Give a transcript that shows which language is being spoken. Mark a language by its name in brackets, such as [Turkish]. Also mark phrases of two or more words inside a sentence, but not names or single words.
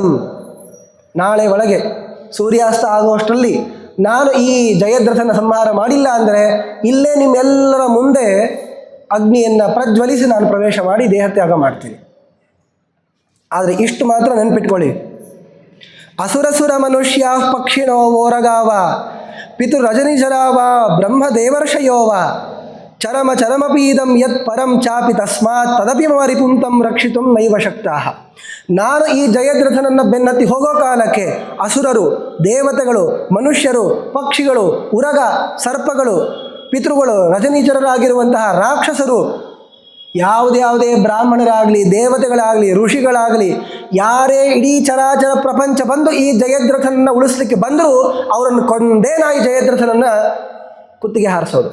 [Kannada] ನಾಳೆ ಒಳಗೆ ಸೂರ್ಯಾಸ್ತ ಆಗುವಷ್ಟರಲ್ಲಿ ನಾನು ಈ ಜಯದ್ರಥನ ಸಂಹಾರ ಮಾಡಿಲ್ಲ ಅಂದರೆ ಇಲ್ಲೇ ನಿಮ್ಮೆಲ್ಲರ ಮುಂದೆ ಅಗ್ನಿಯನ್ನು ಪ್ರಜ್ವಲಿಸಿ ನಾನು ಪ್ರವೇಶ ಮಾಡಿ ದೇಹತ್ಯಾಗ ಮಾಡ್ತೀನಿ. ಆದರೆ ಇಷ್ಟು ಮಾತ್ರ ನೆನ್ಪಿಟ್ಕೊಳ್ಳಿ, [Sanskrit] ಅಸುರಸುರ ಮನುಷ್ಯ ಪಕ್ಷಿಣೋ ಓರಗಾವ ಪಿತುರಜನಿಜರಾವ ಬ್ರಹ್ಮದೇವರ್ಷಯೋವ ಚರಮ ಚರಮಪೀದಂ ಯತ್ ಪರಂ ಚಾಪಿ ತಸ್ಮಾತ್ ತದಪಿ ಮರಿಪುಂ ತಂ ರಕ್ಷಿತುಂ ನೈವ ಶಕ್ತಾಃ. [Kannada] ನಾನು ಈ ಜಯದ್ರಥನನ್ನು ಬೆನ್ನತ್ತಿ ಹೋಗೋ ಕಾಲಕ್ಕೆ ಅಸುರರು, ದೇವತೆಗಳು, ಮನುಷ್ಯರು, ಪಕ್ಷಿಗಳು, ಉರಗ, ಸರ್ಪಗಳು, ಪಿತೃಗಳು, ರಜನೀಚರರಾಗಿರುವಂತಹ ರಾಕ್ಷಸರು, ಯಾವುದೇ ಬ್ರಾಹ್ಮಣರಾಗಲಿ, ದೇವತೆಗಳಾಗಲಿ, ಋಷಿಗಳಾಗಲಿ, ಯಾರೇ ಇಡೀ ಚರಾಚರ ಪ್ರಪಂಚ ಬಂದು ಈ ಜಯದ್ರಥನನ್ನು ಉಳಿಸ್ಲಿಕ್ಕೆ ಬಂದರೂ ಅವರನ್ನು ಕೊಂಡೇ ನಾ ಈ ಜಯದ್ರಥನನ್ನು ಕುತ್ತಿಗೆ ಹಾರಿಸೋದು.